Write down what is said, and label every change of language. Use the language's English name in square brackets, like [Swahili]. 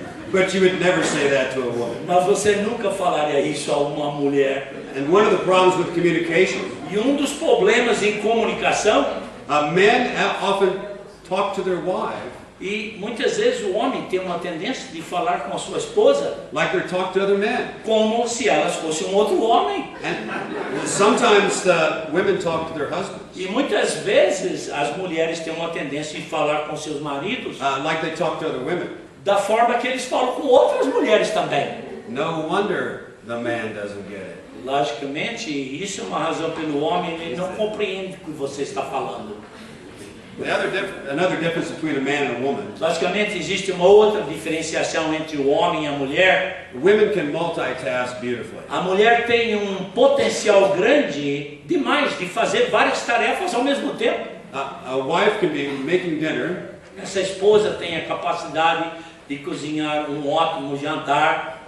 [English] But you would never say that to a woman. [Portuguese] Mas você nunca falaria isso a uma mulher. [English] And one of the problems with communication, [Portuguese] E um dos problemas em comunicação, [English] men often talk to their wife [Portuguese] e muitas vezes o homem tem uma tendência de falar com a sua esposa [English] like they're talking to other men. [Portuguese] como se elas fossem um outro homem. [English] And sometimes the women talk to their husbands [Portuguese] E muitas vezes as mulheres têm uma tendência de falar com seus maridos [English] like they talk to other women. [Portuguese] da forma que eles falam com outras mulheres também. [English] No wonder the man doesn't get it. [Portuguese] Logicamente, isso é uma razão pelo homem, ele não compreende o que você está falando. [English] Another difference between a man and a woman. [Portuguese] Logicamente, existe uma outra diferenciação entre o homem e a mulher. [English] Women can multitask beautifully. [Portuguese] A mulher tem um potencial grande demais de fazer várias tarefas ao mesmo tempo. [English] A wife can be making dinner, [Portuguese] Essa esposa tem a capacidade de cozinhar um ótimo jantar,